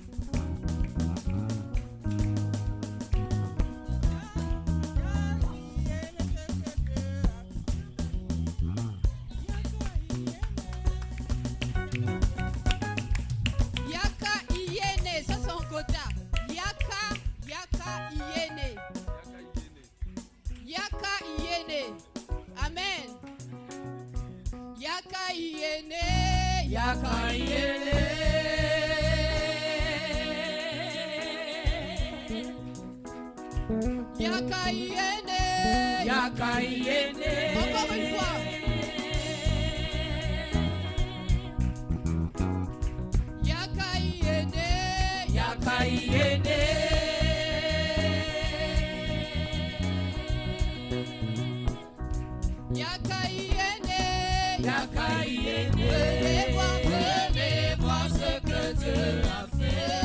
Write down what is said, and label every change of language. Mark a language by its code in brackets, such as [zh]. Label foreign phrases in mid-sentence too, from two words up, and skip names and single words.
[koq] Yaka Iyene, [fr] ça c'est en Kota. [koq] Yaka Iyene. Yaka Iyene. Amen. Yaka Iyene. Yaka Iyene. Yaka Iyene. [fr] Encore une fois. [koq] Yaka Iyene. [fr] Venez voir ce que Dieu a fait.